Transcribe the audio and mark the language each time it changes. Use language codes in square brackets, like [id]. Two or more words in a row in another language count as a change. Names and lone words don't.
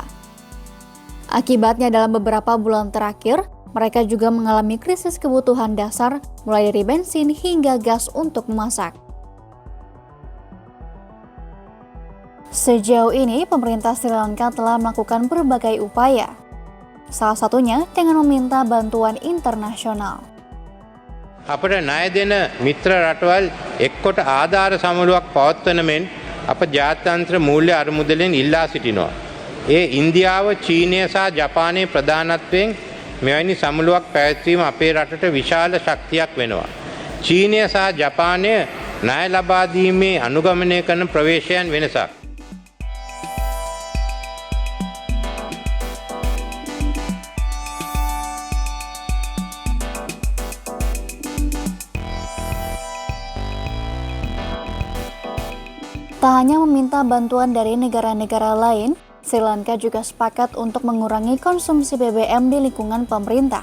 [id] Akibatnya dalam beberapa bulan terakhir, mereka juga mengalami krisis kebutuhan dasar mulai dari bensin hingga gas untuk memasak. Sejauh ini, pemerintah Sri Lanka telah melakukan berbagai upaya, salah satunya dengan meminta bantuan internasional. [si] අපට ණය දෙන මිත්‍ර රටවල් එක්කොට ආධාර සමුළුවක් පවත්වන මෙන් අප ජාත්‍යන්තර මූල්‍ය අරමුදලෙන් ඉල්ලා සිටිනවා. ඒ ඉන්දියාව, චීනය සහ ජපානයේ ප්‍රධානත්වයෙන් මෙවැනි සමුළුවක් පැවැත්වීම අපේ රටට විශාල ශක්තියක් වෙනවා. චීනය සහ ජපානය ණය ලබා දීමේ අනුගමනය කරන ප්‍රවේශයන් වෙනසක්. [id] Tak hanya meminta bantuan dari negara-negara lain, Sri Lanka juga sepakat untuk mengurangi konsumsi BBM di lingkungan pemerintah.